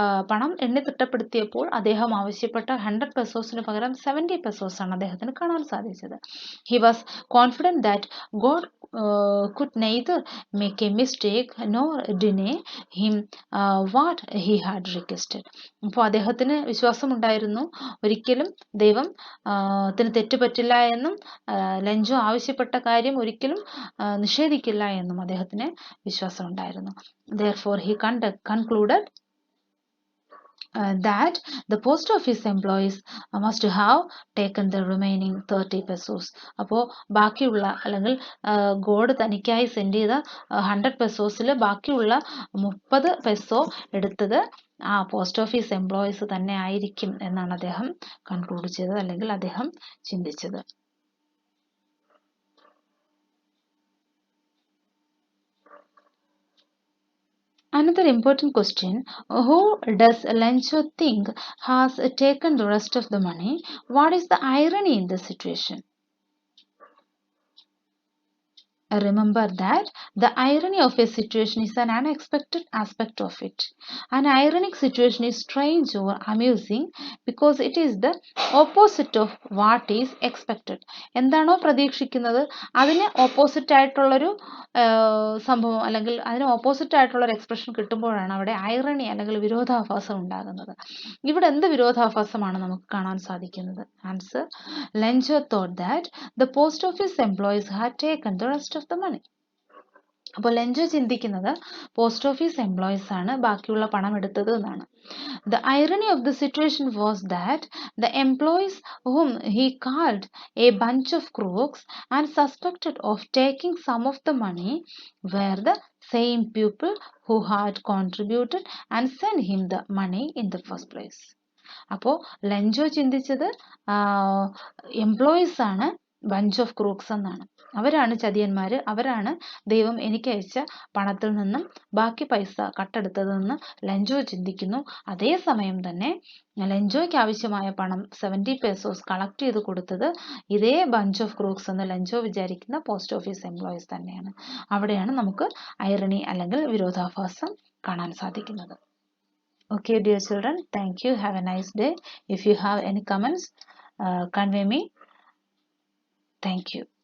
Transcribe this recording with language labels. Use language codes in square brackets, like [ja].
[ml] പണം എണ്ണി തിട്ടപ്പെടുത്തിയപ്പോൾ അദ്ദേഹം ആവശ്യപ്പെട്ട 100 പെസോസിന് പകരം 70 പെസോസ് ആണ് അദ്ദേഹത്തിന് കാണാൻ സാധിച്ചത്. [en] He was confident that God could neither make a mistake nor deny him what he had requested. [ml] അപ്പോൾ അദ്ദേഹത്തിന് വിശ്വാസമുണ്ടായിരുന്നു, ഒരിക്കലും ദൈവം തെറ്റ് പറ്റില്ല എന്നും ലെഞ്ചോ ആവശ്യപ്പെട്ട കാര്യം ഒരിക്കലും നിഷേധിക്കില്ല എന്നും അദ്ദേഹത്തിന് വിശ്വാസമുണ്ടായിരുന്നു. [en] Therefore he concluded that the post office employees must have taken the remaining 30 pesos. [ml] അപ്പോൾ ബാക്കിയുള്ള അല്ലെങ്കിൽ ഗോഡ് തനിക്കായി സെൻഡ് ചെയ്ത 100 പെസോസിൽ ബാക്കിയുള്ള 30 പെസോ എടുത്തത് ആ പോസ്റ്റ് ഓഫീസ് എംപ്ലോയീസ് തന്നെ ആയിരിക്കും എന്നാണ് അദ്ദേഹം കൺക്ലൂഡ് ചെയ്തത്, അല്ലെങ്കിൽ അദ്ദേഹം ചിന്തിച്ചത്. [en] Another important question, who does Lencho think has taken the rest of the money? What is the irony in the situation? Remember that the irony of a situation is an unexpected aspect of it. An ironic situation is strange or amusing because it is the opposite of what is expected. [ml] എന്താണോ പ്രതീക്ഷിക്കുന്നത് അതിന് opposite ആയിട്ടുള്ളൊരു സംഭവം അല്ലെങ്കിൽ അതിന് opposite ആയിട്ടുള്ളൊരു expression കിട്ടുമ്പോഴാണ് അവിടെ irony അല്ലെങ്കിൽ വിരോധാഭാസം ഉണ്ടാകുന്നത്. ഇവിടെ എന്ത് വിരോധാഭാസമാണ് നമുക്ക് കാണാൻ സാധിക്കുന്നത്? [en] Answer, Lencho thought that the post office employees had taken the rest of the money. [ml] അപ്പോൾ ലെഞ്ചോ ചിന്തിക്കുന്നത് പോസ്റ്റ് ഓഫീസ് എംപ്ലോയീസ് ആണ് ബാക്കിയുള്ള പണം എടുത്തത് എന്നാണ്. [en] The irony of the situation was that the employees whom he called a bunch of crooks and suspected of taking some of the money were the same people who had contributed and sent him the money in the first place. [ml] അപ്പോൾ Lencho ചിന്തിച്ചത് employees ആണ് [en] bunch of crooks [ml] എന്നാണ്. അവരാണ് ചതിയന്മാര്, അവരാണ് ദൈവം എനിക്ക് അയച്ച പണത്തിൽ നിന്നും ബാക്കി പൈസ കട്ടെടുത്തതെന്ന് ലെഞ്ചോ ചിന്തിക്കുന്നു. അതേസമയം തന്നെ ലെഞ്ചോയ്ക്ക് ആവശ്യമായ പണം 70 പെസോസ് കളക്ട് ചെയ്ത് കൊടുത്തത് ഇതേ [en] bunch of crooks [ml] എന്ന് ലെഞ്ചോ വിചാരിക്കുന്ന പോസ്റ്റ് ഓഫീസ് എംപ്ലോയീസ് തന്നെയാണ്. അവിടെയാണ് നമുക്ക് ഐറണി അല്ലെങ്കിൽ വിരോധാഭാസം കാണാൻ സാധിക്കുന്നത്. [en] Okay, dear children, thank you. Have a nice day. If you have any comments, convey me. Thank you.